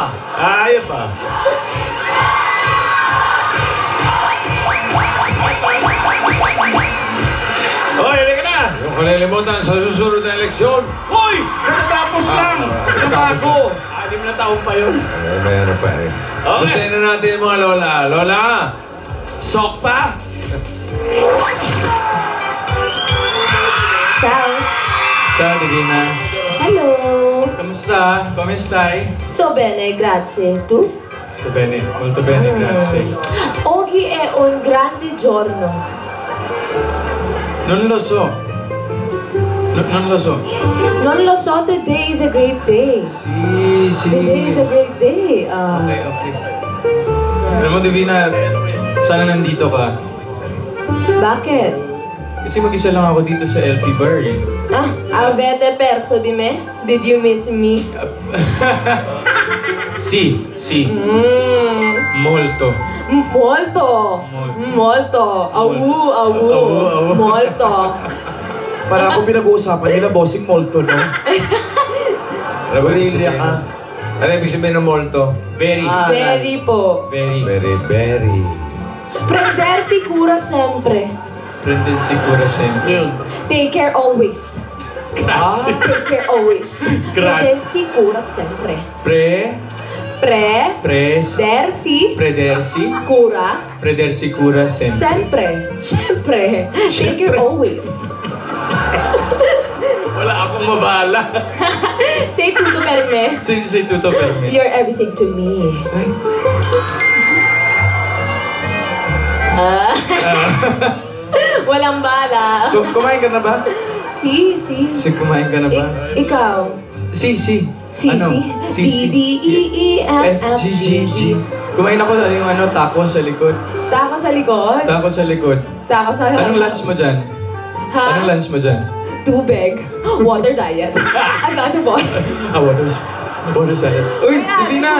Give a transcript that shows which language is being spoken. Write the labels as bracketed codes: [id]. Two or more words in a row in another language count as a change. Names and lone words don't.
[tl] Ayun pa. Hoy, halika na! Yung kalilimutan sa susunod na eleksyon. Hoy! Katatapos lang! Kapaso! 6 na taon pa yun. Meron pa eh. Kamustahin na natin yung mga lola. Lola! Sok pa? [it] Ciao. Ciao, Divina. [en] Hello. [it] Kamusta? Come stai? Sto bene, grazie. Tu? Sto bene, molto bene, grazie. Oggi è un grande giorno. Non lo so. Non lo so. Non lo so, [en] today is a great day. [it] Sì, sì. [en] Today is a great day. Okay, okay. [tl] Alam mo, Divina, sana nandito ka. Bakit? Kasi mag-isa lang ako dito sa LP Bar eh. [it] Avete perso di me? [en] Did you miss me? [it] Sì, sì. Molto. Molto. Molto. Au. Molto. [tl] Para ako pinag-uusapan nila, bossing molto, no? Ano ba ibig Bolivia sabihin? ka. Ano ibig sabihin ng molto? [en] Very. Very po. Very. Very. [it] Prendersi cura sempre. Prended siguro sempre. [tl] Yun. [en] Take care always. [it] Grazie. [en] Take care always. [it] Grazie. Prendersi cura sempre. Dersi Predersi cura sempre. sempre. [en] Take care always. [tl] Wala akong mabala. [it] Say tutto per me. Say tutto per me. [en] You're everything to me. [tl] Walang bala. Kumain ka na ba? Si. Kumain ka na ba? Ikaw. Si. Si. D-D-E-E-F-F-G-G. Kumain ako yung taco sa likod. Tako sa likod. Taco sa likod. Tako sa likod. Anong lunch mo dyan? Ha? Anong lunch mo dyan? Tubig. [en] Water diet. [tl] At nasa water. [en] Water salad. [tl] Uy, hindi na!